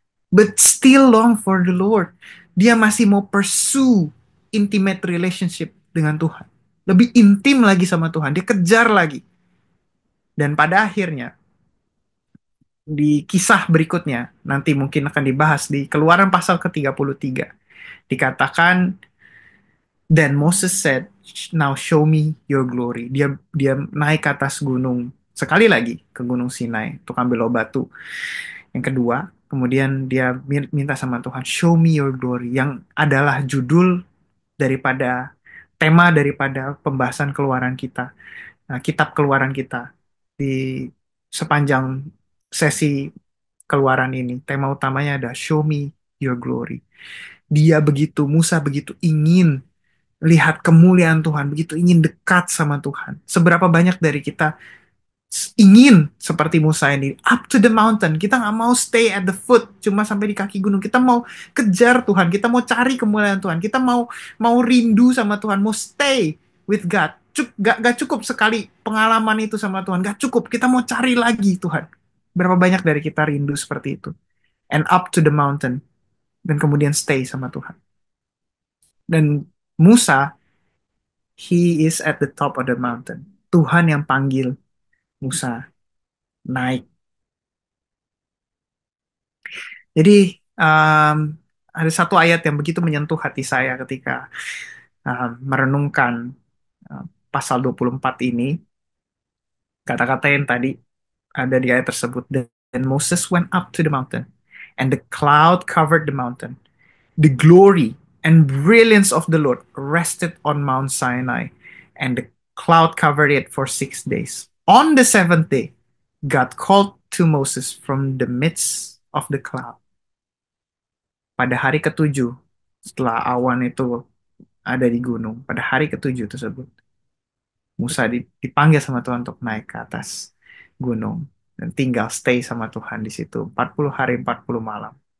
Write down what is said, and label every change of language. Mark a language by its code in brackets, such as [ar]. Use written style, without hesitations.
[en] But still long for the Lord. [id] Dia masih mau [en] pursue intimate relationship [id] dengan Tuhan. Lebih intim lagi sama Tuhan. Dia kejar lagi. Dan pada akhirnya, di kisah berikutnya, nanti mungkin akan dibahas di Keluaran pasal ke-33. Dikatakan, [en] then Moses said, now show me your glory. [id] Dia naik ke atas gunung. Sekali lagi ke Gunung Sinai untuk ambil batu. Yang kedua, kemudian dia minta sama Tuhan, [en] show me your glory. [id] Yang adalah judul daripada, tema daripada pembahasan keluaran kita. Kitab keluaran kita. Di sepanjang sesi keluaran ini, tema utamanya ada [en] show me your glory. [id] Musa begitu ingin lihat kemuliaan Tuhan, begitu ingin dekat sama Tuhan. Seberapa banyak dari kita ingin seperti Musa ini, [en] up to the mountain. [id] Kita nggak mau [en] stay at the foot, [id] cuma sampai di kaki gunung. Kita mau kejar Tuhan, kita mau cari kemuliaan Tuhan, kita mau rindu sama Tuhan, mau [en] stay with God. [id] Gak cukup sekali pengalaman itu sama Tuhan, gak cukup. Kita mau cari lagi Tuhan. Berapa banyak dari kita rindu seperti itu? [en] And up to the mountain, [id] dan kemudian [en] stay [id] sama Tuhan. Dan [en] Musa, he is at the top of the mountain. [id] Tuhan yang panggil Musa naik. Jadi um, ada satu ayat yang begitu menyentuh hati saya ketika merenungkan uh, pasal 24 ini. Kata-kata yang tadi ada di ayat tersebut. [en] Then Moses went up to the mountain, and the cloud covered the mountain. The glory and brilliance of the Lord rested on Mount Sinai, and the cloud covered it for 6 days. On the seventh day, God called to Moses from the midst of the cloud. [id] Pada hari ketujuh, setelah awan itu ada di gunung, pada hari ketujuh tersebut, Musa dipanggil sama Tuhan untuk naik ke atas gunung dan tinggal stay sama Tuhan di situ 40 hari 40 malam.